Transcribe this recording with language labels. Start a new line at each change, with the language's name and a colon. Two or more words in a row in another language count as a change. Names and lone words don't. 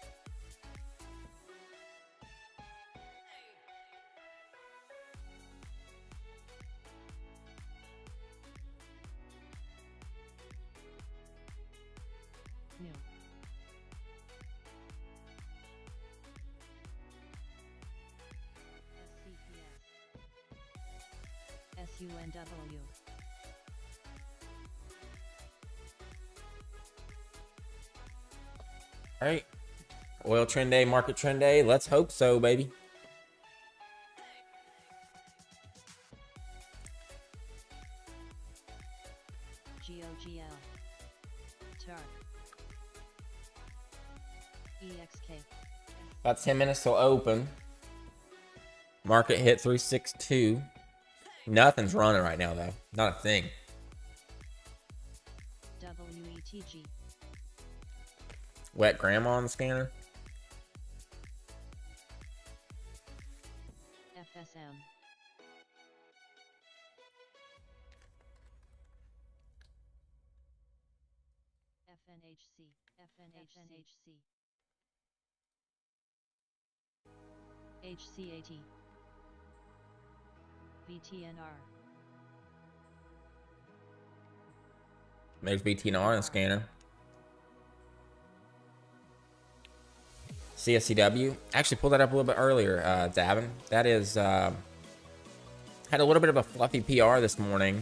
English: New. SCPS. SUNW. All right. Oil trend day, market trend day. Let's hope so, baby. GOGL. TARC. EXK. About 10 minutes till open. Market hit 362. Nothing's running right now, though. Not a thing. WETG. Wet grandma on the scanner. FSM. FNHC. FNHC. HCAT. VTNR. There's BTNR on the scanner. CSCW. Actually pulled that up a little bit earlier, Davin. That is, had a little bit of a fluffy PR this morning.